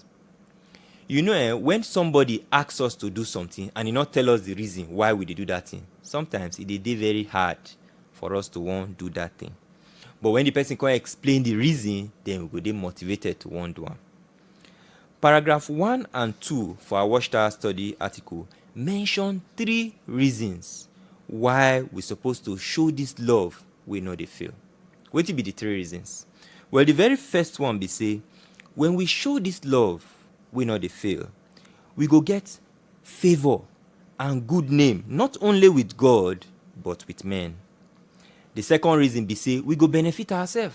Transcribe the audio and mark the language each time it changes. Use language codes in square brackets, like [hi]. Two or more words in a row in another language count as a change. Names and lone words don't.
[pcm] You know, when somebody asks us to do something and he not tell us the reason why we dey do that thing, sometimes it dey very hard for us to want do that thing. But when the person can explain the reason, then we go dey motivated to want do am. Paragraph 1 and 2 for our Watchtower study article mention 3 reasons why we supposed to show this love we no dey fail. Wetin be the 3 reasons? Well, the very first one be say, when we show this love we no dey fail, we go get favor and good name, not only with God, but with men. The second reason be say, we go benefit ourselves.